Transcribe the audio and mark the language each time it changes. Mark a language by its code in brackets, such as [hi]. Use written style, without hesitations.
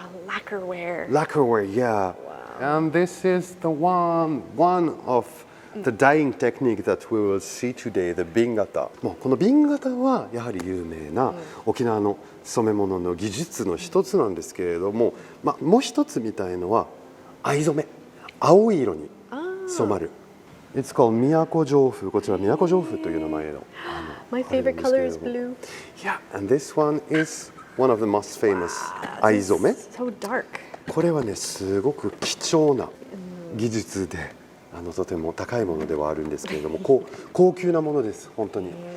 [en] Yeah, lacquerware. lacquerware, yeah. And this is the one of the dyeing technique that we will see today, the 紅型。 [ja] もうこの紅型はやはり有名な沖縄の染め物の技術の一つなんですけれども、もう一つみたいのは藍染め、青い色に染まる。 [en] It's called 都城風。 [ja] こちら都城風という名前の。 [en] My favorite color is blue. Yeah, and this one is one of the most famous 藍染め。 So dark. [ja] これはねすごく貴重な技術で、とても高いものではあるんですけれども、高級なものです本当に。